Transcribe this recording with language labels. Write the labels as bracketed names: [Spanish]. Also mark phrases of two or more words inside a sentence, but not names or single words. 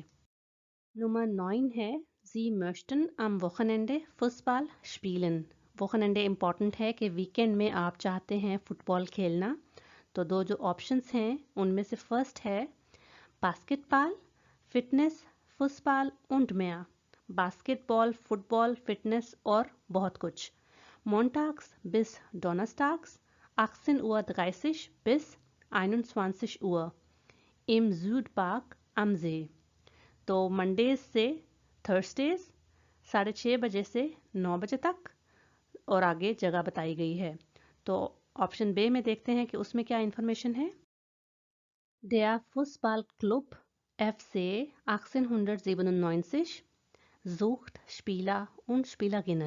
[Hindi] नंबर 9 है [German] Sie möchten am Wochenende Fußball spielen। [Hindi] वोकनंडे इम्पॉर्टेंट है कि वीकेंड में आप चाहते हैं फुटबॉल खेलना। तो दो जो ऑप्शंस हैं उनमें से फर्स्ट है बास्केटबॉल, फिटनेस, फुटबॉल [German] und mehr। [Hindi] बास्केटबॉल, फुटबॉल, फिटनेस और बहुत कुछ। [German] Montags bis Donnerstags 18:30 Uhr bis 21 Uhr im Südpark am See। [Hindi] तो मंडेज से थर्सडेज 6:30 बजे से 9 बजे तक और आगे जगह बताई गई है। तो ऑप्शन बे में देखते हैं कि उसमें क्या इंफॉर्मेशन है। [German] Der Fußballclub FC 1897 sucht Spieler und Spielerinnen।